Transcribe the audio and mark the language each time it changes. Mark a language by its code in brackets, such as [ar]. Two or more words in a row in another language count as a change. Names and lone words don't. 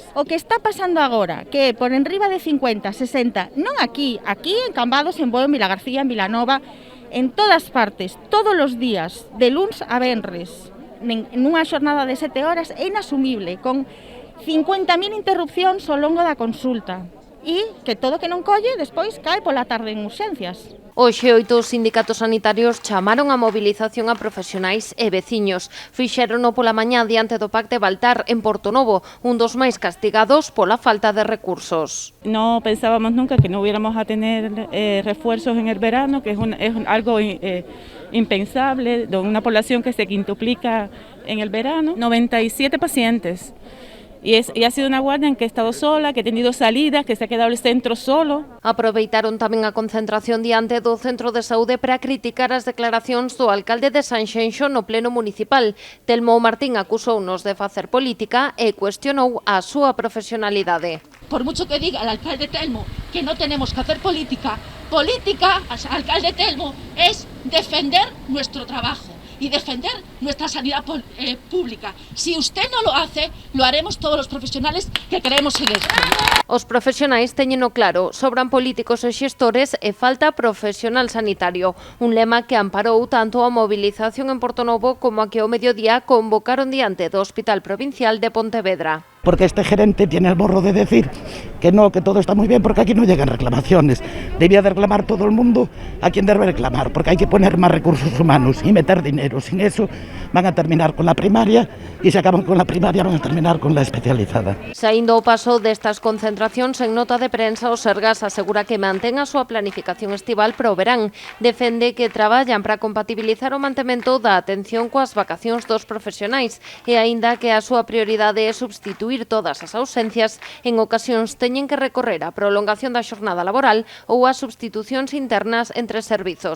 [gl] O que está pasando agora, que é por enriba de 50, 60, non aquí en Cambados, en Bueu, en Vilagarcía, en Vilanova, en todas partes, todos os días, de luns a venres, nunha xornada de 7 horas, é inasumible, con 50.000 interrupcións ao longo da consulta e que todo que non colle despois cae pola tarde en urxencias. Hoxe, 8 sindicatos sanitarios chamaron a movilización a profesionais e veciños. Fixérono pola mañá diante do Pacte Baltar en Portonovo, un dos máis castigados pola falta de recursos. [es] No pensábamos nunca que no hubiéramos a tener refuerzos en el verano, que es algo impensable, de una población que se quintuplica en el verano. 97 pacientes. Y ha sido una guardia en que he estado sola, que he tenido salidas, que se ha quedado el centro solo. [gl] Aproveitaron tamén a concentración diante do Centro de Saúde para criticar as declaracións do alcalde de Sanxenxo no pleno municipal. Telmo Martín acusounos de facer política e cuestionou a súa profesionalidade. [es] Por mucho que diga el alcalde Telmo que no tenemos que hacer política, alcalde Telmo, es defender nuestro trabajo y defender nuestra sanidad pública. Si usted no lo hace, lo haremos todos los profesionales que creemos en esto. [gl] Os profesionais teñeno claro, sobran políticos e xestores e falta profesional sanitario, un lema que amparou tanto a movilización en Portonovo como a que ao mediodía convocaron diante do Hospital Provincial de Pontevedra. [es] Porque este gerente tiene el morro de decir que no, que todo está muy bien, porque aquí no llegan reclamaciones. Debía de reclamar todo el mundo a quien debe reclamar, porque hay que poner más recursos humanos y meter dinero. Sin eso van a terminar con la primaria y si acaban con la primaria van a terminar con la especializada. [gl] Saindo o paso destas concentracións en nota de prensa, o Sergas asegura que mantén a súa planificación estival para o verán. Defende que traballan para compatibilizar o mantemento da atención coas vacacións dos profesionais e aínda que a súa prioridade é substituir todas as ausencias, en ocasións teñen que recorrer a prolongación da xornada laboral ou a substitucións internas entre servizos.